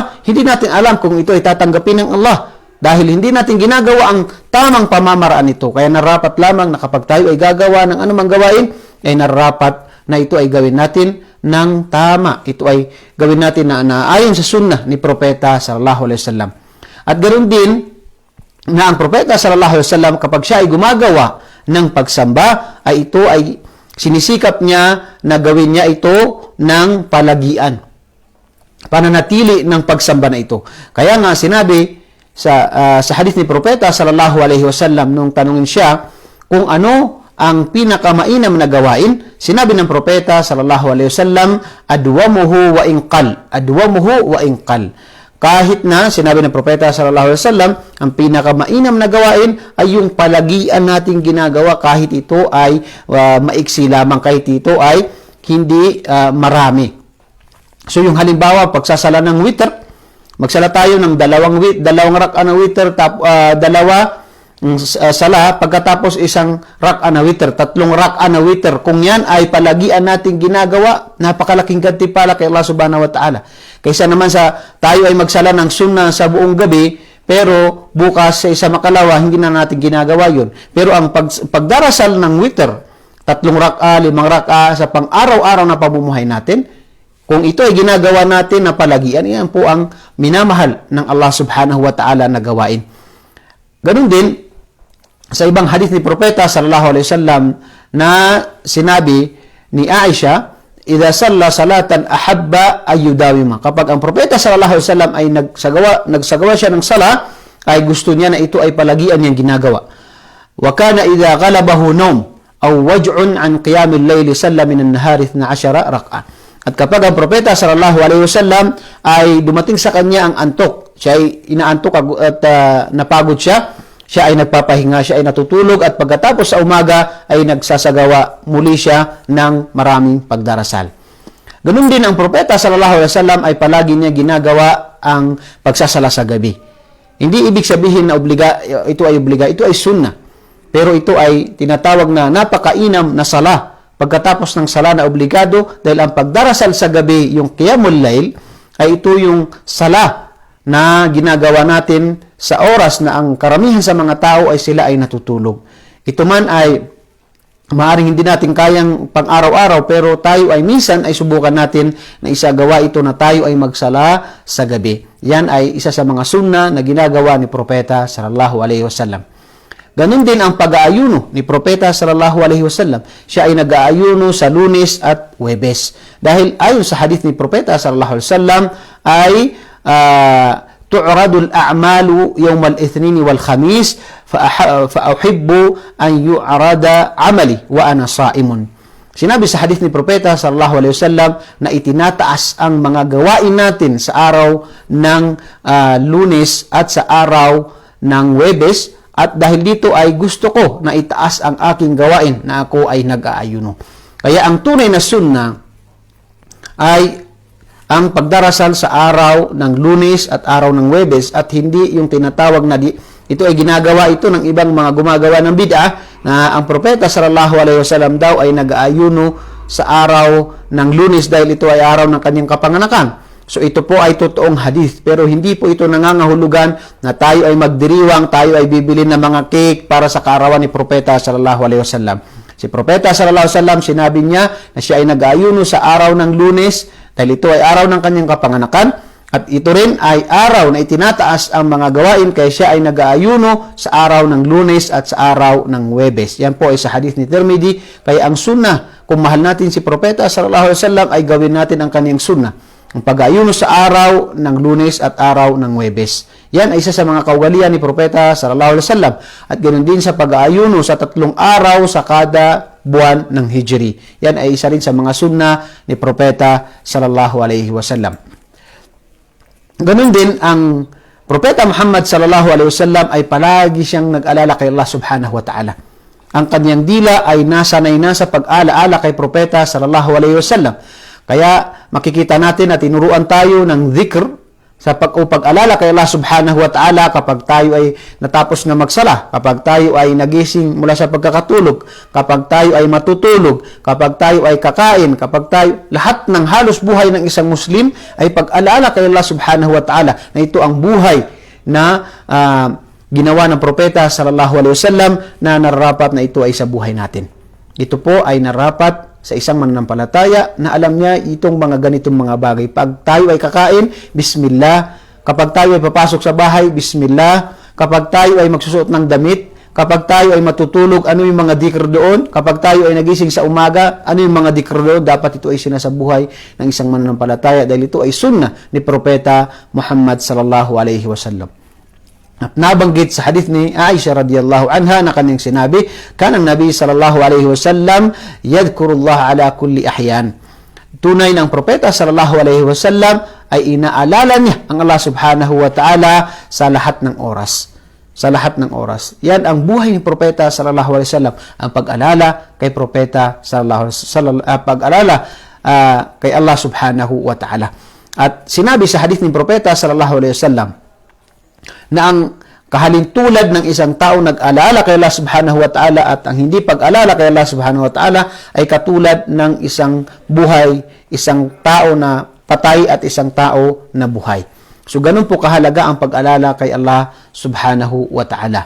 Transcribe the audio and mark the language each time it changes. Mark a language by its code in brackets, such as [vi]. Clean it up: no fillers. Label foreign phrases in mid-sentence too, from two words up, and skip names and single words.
[tl] Hindi natin alam kung ito ay tatanggapin ng Allah. Dahil hindi natin ginagawa ang tamang pamamaraan nito. Kaya narapat lamang na kapag tayo ay gagawa ng anumang gawain, ay narapat na ito ay gawin natin ng tama. Ito ay gawin natin na ayon sa sunnah ni Propeta [ar] صلى الله عليه وسلم. [tl] At ganoon din na ang Propeta [ar] صلى الله عليه وسلم [tl] kapag siya ay gumagawa ng pagsamba, ay ito ay sinisikap niya na gawin niya ito ng palagian. Pananatili ng pagsamba na ito. Kaya nga sinabi sa hadith ni Propeta [ar] صلى الله عليه وسلم [tl] nung tanungin siya kung ano ang pinakamainam na gawain, sinabi ng Propeta [ar] صلى الله عليه وسلم, أدومه وإن قل. أدومه وإن قل. [tl] Kahit na sinabi ng Propeta [ar] صلى الله عليه وسلم, [tl] ang pinakamainam na gawain ay yung palagian nating ginagawa kahit ito ay maiksi lamang, kahit ito ay hindi marami. So yung halimbawa, pagsasala ng witr, magsala tayo ng dalawang rak'a na witr, dalawa sala, pagkatapos isang rak'a na witr, 3 rak'a na witr. Kung yan ay palagian nating ginagawa, napakalaking gantimpala kay Allah [ar] سبحانه وتعالى. [tl] Kaysa naman sa tayo ay magsala ng sunnah sa buong gabi, pero bukas sa isa makalawa, hindi na natin ginagawa yun. Pero ang pagdarasal ng witr, 3 rak'a, 5 rak'a sa pang-araw-araw na pamumuhay natin, kung ito ay ginagawa natin na palagian, yan po ang minamahal ng Allah [ar] سبحانه وتعالى [tl] na gawain. Ganun din, sa ibang hadith ni Propeta [ar] صلى الله عليه وسلم [tl] na sinabi ni Aisha, [ar] إذا صلى صلاة أحب أن يداوم. [tl] Kapag ang Propeta [ar] صلى الله عليه وسلم [tl] ay nagsagawa siya ng sala, ay gusto niya na ito ay palagian niyang ginagawa. [ar] وكان إذا غلبه نوم أو وجع عن قيام الليل صلى من النهار 12 ركعة. [tl] At kapag ang Propeta [ar] صلى الله عليه وسلم [tl] ay dumating sa kanya ang antok, siya ay inaantok at napagod siya ay nagpapahinga, siya ay natutulog, at pagkatapos sa umaga ay nagsasagawa muli siya ng maraming pagdarasal. Ganun din ang Propeta [ar] صلى الله عليه وسلم [tl] ay palagi niya ginagawa ang pagsasala sa gabi. Hindi ibig sabihin na ito ay sunnah. Pero ito ay tinatawag na napakainam na sala. Pagkatapos ng sala na obligado, dahil ang pagdarasal sa gabi, yung [ar] قيام الليل, [tl] ay ito yung sala na ginagawa natin sa oras na ang karamihan sa mga tao ay sila ay natutulog. Ito man ay maaaring hindi natin kayang pang-araw-araw, pero tayo ay minsan ay subukan natin na isagawa ito na tayo ay magsala sa gabi. Yan ay isa sa mga sunnah na ginagawa ni Propeta [ar] صلى الله عليه وسلم. [tl] Ganun din ang pag-aayuno ni Propeta [ar] صلى الله عليه وسلم. [tl] Siya ay nag-aayuno sa Lunes at Huwebes. Dahil ayon sa hadith ni Propeta [ar] صلى الله عليه وسلم ay تعرض الأعمال يوم الاثنين والخميس فأحب أن يعرض عملي وأنا صائم. [tl] Sinabi sa hadith ni Propeta [ar] صلى الله عليه وسلم [tl] na itinataas ang mga gawain natin sa araw ng Lunes at sa araw ng Huwebes. At dahil dito ay gusto ko na itaas ang aking gawain na ako ay nag-aayuno. Kaya ang tunay na sunnah ay ang pagdarasal sa araw ng Lunes at araw ng Huwebes, at hindi yung tinatawag na ito ay ginagawa ito ng ibang mga gumagawa ng bid'ah, na ang Propeta [ar] صلى الله عليه وسلم [tl] daw ay nag-aayuno sa araw ng Lunes dahil ito ay araw ng kanyang kapanganakan. So ito po ay totoong hadith, pero hindi po ito nangangahulugan na tayo ay magdiriwang, tayo ay bibili ng mga cake para sa kaarawan ni Propeta [ar] صلى الله عليه وسلم. [tl] Si Propeta [ar] صلى الله عليه وسلم, [tl] sinabi niya na siya ay nag-aayuno sa araw ng Lunes dahil ito ay araw ng kanyang kapanganakan, at ito rin ay araw na itinataas ang mga gawain, kaya siya ay nag-aayuno sa araw ng Lunes at sa araw ng Huwebes. Yan po ay sa hadith ni Tirmidhi. Kaya ang sunnah, kung mahal natin si Propeta [ar] صلى الله عليه وسلم, [tl] ay gawin natin ang kanyang sunnah, ang pag-aayuno sa araw ng Lunes at araw ng Huwebes. Yan ay isa sa mga kaugalian ni Propeta [ar] صلى الله عليه وسلم. [tl] At ganoon din sa pag-aayuno sa 3 araw sa kada buwan ng Hijri. Yan ay isa rin sa mga sunnah ni Propeta [ar] صلى الله عليه وسلم. [tl] Ganoon din ang Propeta Muhammad [ar] صلى الله عليه وسلم [tl] ay palagi siyang nag-alala kay Allah [ar] سبحانه وتعالى. [tl] Ang kanyang dila ay nasanay na sa pag-alaala kay Propeta [ar] صلى الله عليه وسلم. [tl] Kaya makikita natin na tinuruan tayo ng dhikr sa pag-alala kay Allah [ar] سبحانه وتعالى [tl] kapag tayo ay natapos na magsala, kapag tayo ay nagising mula sa pagkakatulog, kapag tayo ay matutulog, kapag tayo ay kakain, kapag tayo, lahat ng halos buhay ng isang Muslim ay pag-alala kay Allah [ar] سبحانه وتعالى [tl] na ito ang buhay na ginawa ng propeta [ar] صلى الله عليه وسلم [tl] na nararapat na ito ay sa buhay natin. Ito po ay nararapat sa isang mananampalataya na alam niya itong mga ganitong mga bagay. Pag tayo ay kakain, bismillah. Kapag tayo ay papasok sa bahay, bismillah. Kapag tayo ay magsusuot ng damit, kapag tayo ay matutulog, ano yung mga dhikr doon? Kapag tayo ay nagising sa umaga, ano yung mga dhikr doon? Dapat ito ay sinasabuhay ng isang mananampalataya dahil ito ay sunnah ni Propeta Muhammad [ar] صلى الله عليه وسلم. [tl] At nabanggit sa hadith ni Aisha [ar] رضي الله عنها [tl] na kanyang sinabi, [ar] كان النبي صلى الله عليه وسلم يذكر الله على كل أحيان. [tl] Tunay ng Propeta [ar] صلى الله عليه وسلم [tl] ay inaalala niya ang Allah [ar] سبحانه وتعالى [tl] sa lahat ng oras. Sa lahat ng oras. Yan ang buhay ni Propeta [ar] صلى الله عليه وسلم, [tl] ang pag-alala kay Propeta [ar] صلى الله عليه وسلم, [tl] pag-alala kay Allah [ar] سبحانه وتعالى. [tl] At sinabi sa hadith ni Propeta [ar] صلى الله عليه وسلم [tl] na ang kahalintulad ng isang tao nag-alala kay Allah [ar] سبحانه وتعالى [tl] at ang hindi pag-alala kay Allah [ar] سبحانه وتعالى [tl] ay katulad ng isang buhay, isang tao na patay at isang tao na buhay. So, ganun po kahalaga ang pag-alala kay Allah [ar] سبحانه وتعالى.